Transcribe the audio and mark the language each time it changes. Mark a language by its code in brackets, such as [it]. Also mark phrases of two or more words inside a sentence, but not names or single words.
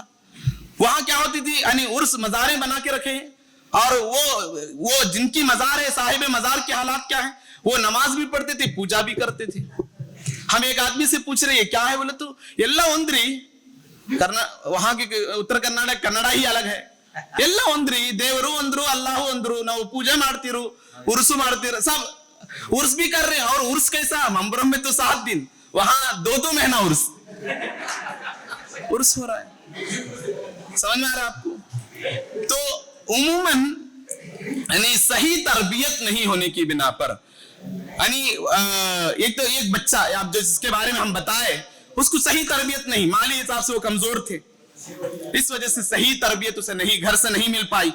[ur] وہاں کیا ہوتی تھی، یعنی عرس مزاریں بنا کے رکھے ہیں، اور وہ جن کی مزار ہے، صاحب مزار کے حالات کیا ہیں، وہ نماز بھی پڑھتے تھے، پوجا بھی کرتے تھے. ہم ایک آدمی سے پوچھ رہے ہیں کیا ہے، بولے تو [kn] ಅಲ್ಲಾ ಅಂದ್ರಿ, [ur] وہاں کے اتر کرناٹک کنڑا ہی الگ ہے. [kn] ಎಲ್ಲ ಒಂದ್ರಿ ದೇವರು ಅಂದ್ರು ಅಲ್ಲಾಹು ಅಂದ್ರು ನಾವು ಪೂಜೆ ಮಾಡ್ತಿರು ಉರ್ಸು ಮಾಡ್ತಿರು [ur] سب عرس بھی کر رہے ہیں. اور عرس کیسا، ممبرم میں تو 7 دن، وہاں 2 مہینہ عرس ہو رہا ہے. سمجھ میں آ رہا ہے آپ کو? تو عموماً یعنی صحیح تربیت نہیں ہونے کی بنا پر یعنی ایک بچہ آپ جس کے بارے میں ہم بتائے، اس کو صحیح تربیت نہیں، مالی حساب سے وہ کمزور تھے، اس وجہ سے صحیح تربیت اسے نہیں، گھر سے نہیں مل پائی.